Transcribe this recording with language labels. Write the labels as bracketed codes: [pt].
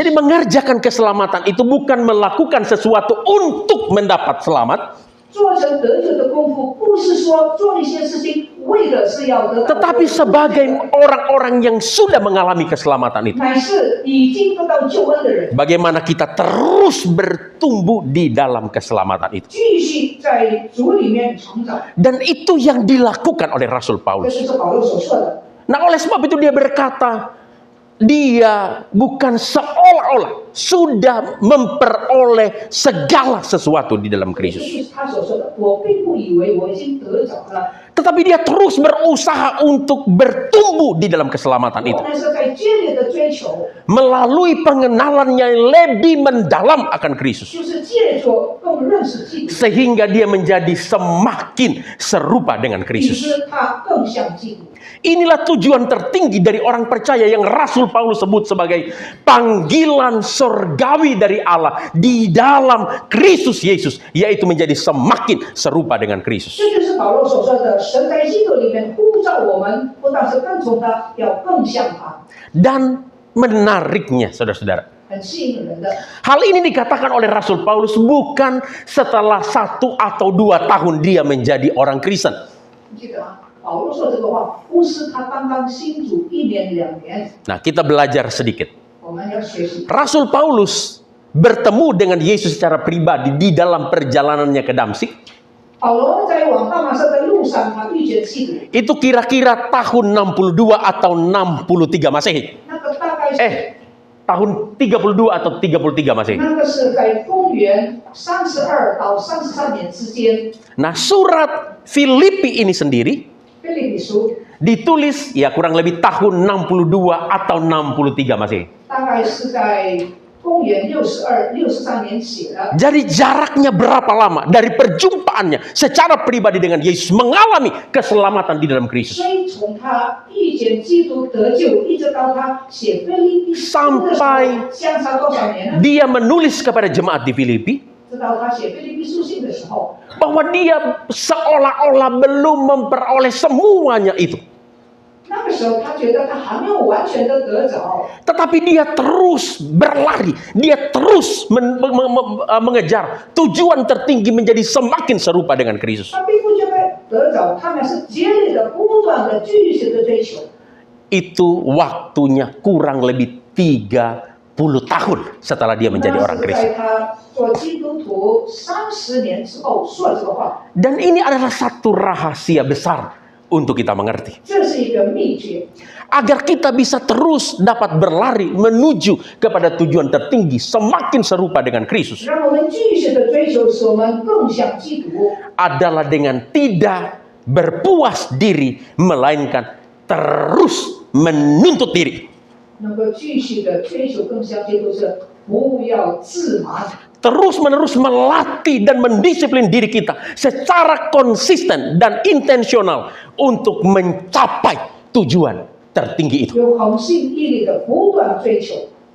[id] Jadi mengerjakan keselamatan itu bukan melakukan sesuatu untuk mendapat selamat, [zh] 做成得救的功夫，不是说做一些事情为的是要得到， [id] tetapi sebagai orang-orang yang sudah mengalami keselamatan itu. [zh] 乃是已经得到救恩的人， [id] Bagaimana kita terus bertumbuh di dalam keselamatan itu. [zh] 继续在主里面成长。 [id] Dan itu yang dilakukan oleh Rasul [zh] 这 [id] Paulus. [zh] 就是保罗所说的。 [id] Nah, oleh sebab itu dia berkata, dia bukan seolah-olah sudah memperoleh segala sesuatu di dalam [zh] 这 [id] Kristus. [zh] 就是他所说的，我并不以为我已经得着了， [id] Tetapi dia terus berusaha untuk bertumbuh di dalam keselamatan [zh] 我 [id] itu. [zh] 乃是在竭力的追求， [id] Melalui pengenalan yang lebih mendalam akan Kristus. [zh] 就是借着更认识基督， [id] Sehingga dia menjadi semakin serupa dengan [zh] 以 [id] Kristus. [zh] 致他更像基督。 [id] Inilah tujuan tertinggi dari orang percaya yang Rasul Paulus sebut sebagai panggilan surgawi dari Allah di dalam Kristus Yesus, yaitu menjadi semakin serupa dengan Kristus. [zh] 这就是保罗所说的，神在基督里面呼召我们，不但是跟从他，要更像他， [id] Dan menariknya, saudara-saudara, [zh] 很吸引人的。 [id] hal ini dikatakan oleh Rasul Paulus bukan setelah 1 atau 2 tahun dia menjadi orang Kristen. [zh] 你记得吗？保罗说这个话，不是他刚刚信主1年2年， [id] Nah, kita belajar sedikit. [zh] 我们要学习。 [id] Rasul Paulus bertemu dengan Yesus secara pribadi di dalam perjalanannya ke Damsik. [zh] 保罗在往大马色的路上，他遇见基督， [id] Itu kira-kira tahun 62 atau 63 Masehi. [zh] 那个大概是。 [id] Tahun 32 atau 33 Masehi. [zh] 那个是在公元32到33年之间。 [id] Nah, surat Filipi ini sendiri [zh] 腓立比书 [id] ditulis ya kurang lebih tahun 62 atau 63 masih. [zh] 大概是在公元63年写的。 [id] Jadi jaraknya berapa lama dari perjumpaannya secara pribadi dengan Yesus mengalami keselamatan di dalam Kristus. [zh] 所以从他遇见基督得救，一直到他写腓立比书的时候， [id] Sampai [zh] 相差多少年呢？ [id] dia menulis kepada jemaat di Filipi [zh] 直到他写腓立比书信的时候， [id] bahwa dia seolah-olah belum memperoleh semuanya itu. [zh] 那个时候他觉得他还没有完全的得着， [id] Tetapi dia terus berlari, dia terus mengejar tujuan tertinggi menjadi semakin serupa dengan Kristus. [zh] 他并不觉得得着，他们是竭力的、不断的、继续的追求。 [id] Itu waktunya kurang lebih 30 tahun setelah dia menjadi [zh] 那 [id] orang [zh] 是 [id] Kristen. [zh] 在他做基督徒30年之后说了这个话， [id] Dan ini adalah satu rahasia besar untuk kita mengerti. [zh] 这是一个秘诀， [id] Agar kita bisa terus dapat berlari menuju kepada tujuan tertinggi semakin serupa dengan Kristus [zh] 让我们继续的追求，使我们更像基督。 [id] adalah dengan tidak berpuas diri melainkan terus menuntut diri. [zh] 能够继续的追求更像基督是不要自满， [id] Terus-menerus melatih dan mendisiplin diri kita secara konsisten dan intensional untuk mencapai tujuan tertinggi itu. [zh] 有恒心毅力的不断追求，